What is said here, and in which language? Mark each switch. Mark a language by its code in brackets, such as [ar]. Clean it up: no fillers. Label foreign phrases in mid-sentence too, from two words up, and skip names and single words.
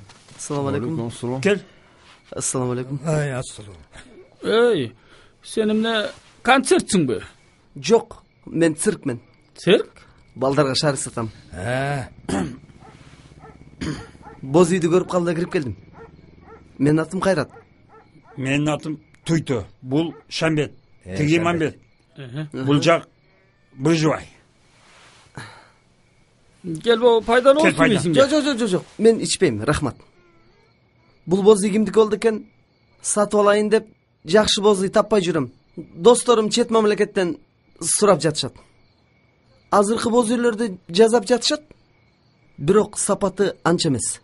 [uz] Assalomu alaykum. Assalom. Kel. Assalomu alaykum. Assalom. [ky] Эй, сен эмне концертсиңби? Жок, мен циркмен. Цирк? Балдарга шарик сатам. Боз үйдү көрүп калды, кирип келдим. Менин атым Кайрат. Менин атым Туйто. Бул Шамбет. Тиги Мамбет. Бул жак Быжыбай. Gel bu пайдалуу болсун. Жок. Мен ичпейм, рахмат. Бул боз үй кимдики болду экен? Сатып алайын деп жакшы боз үй таппай жүрөм. Досторум чет мамлекеттен сурап жатышат. Азыркы боз үйлөрдү жазап жатышат. Бирок сапаты анча эмес.